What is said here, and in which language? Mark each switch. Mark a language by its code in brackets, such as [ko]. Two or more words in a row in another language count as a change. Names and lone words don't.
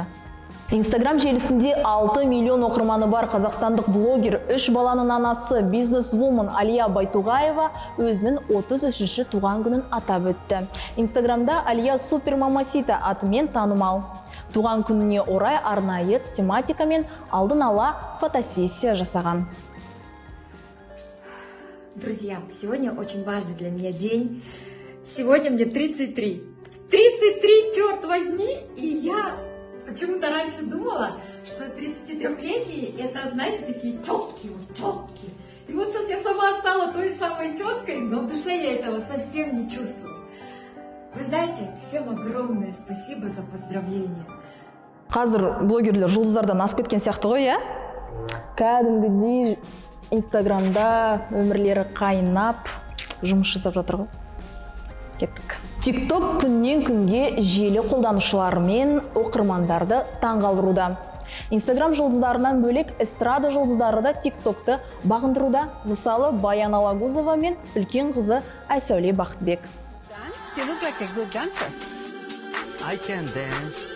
[kk] Инстаграм желісінде 6 миллион оқырманы бар қазақстандық блогер, 3 баланың анасы, бизнес-вумен Алия Байтуғаева өзінің 33-ші туған күнін атап өтті. Инстаграмда Алия Супер Мамасита атымен танымал. туған күніне орай арнайы тематикамен алдын ала фотосессия жасаған. [ru] Друзья, сегодня очень важный для меня день. Сегодня мне 33. 33, черт возьми! И я почему-то раньше думала, что 33-летние это, знаете, такие тетки, вот тетки. И вот сейчас я сама стала той самой теткой, но в душе я этого совсем не чувствую. Вы знаете, всем огромное спасибо за поздравления. [kk] Қазір блогерлер жұлдыздардан асып кеткен сияқты ғой, иә? Кәдімгідей Инстаграмда өмірлері қайнап, жұмыс жасап жатыр ғой. Кеттік. TikTok күннен күнге желі қолданушылары мен оқырмандарды таңғалдыруда. Инстаграм жұлдыздарынан бөлек эстрада жұлдыздары да TikTok'ты бағындыруда. Мысалы, Баян Алагузова мен үлкен қызы Айсәуле Бақытбек. [en] You look like a good dancer. I can dance.